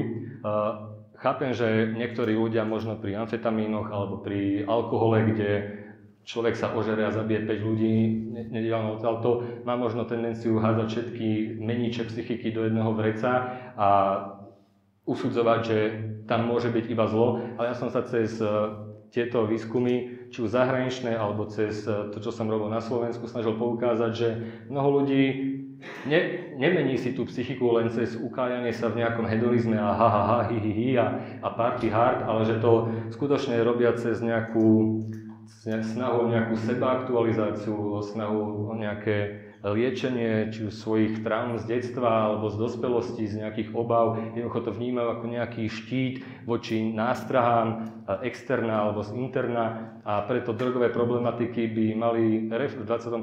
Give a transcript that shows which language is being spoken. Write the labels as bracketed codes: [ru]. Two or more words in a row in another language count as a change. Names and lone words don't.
[sk] Chápem, že niektorí ľudia možno pri amfetamínoch alebo pri alkohole, kde človek sa ožere a zabije 5 ľudí nediaľno odtiaľto, má možno tendenciu hádzať všetky meníče psychiky do jedného vreca a usudzovať, že tam môže byť iba zlo. Ale ja som sa cez tieto výskumy, či už zahraničné, alebo cez to, čo som robil na Slovensku, snažil poukázať, že mnoho ľudí nemení si tú psychiku len cez ukájanie sa v nejakom hedonizme a ha, ha, ha, hi, hi, hi a [en] party hard, [sk] ale že to skutočne robia cez nejakú snahu o nejakú sebaaktualizáciu, snahu o nejaké liečenie, či už svojich traum z detstva alebo z dospelosti, z nejakých obav. Jednoducho to vnímajú ako nejaký štít voči nástrahám externá alebo z interna a preto drogové problematiky by mali v 21.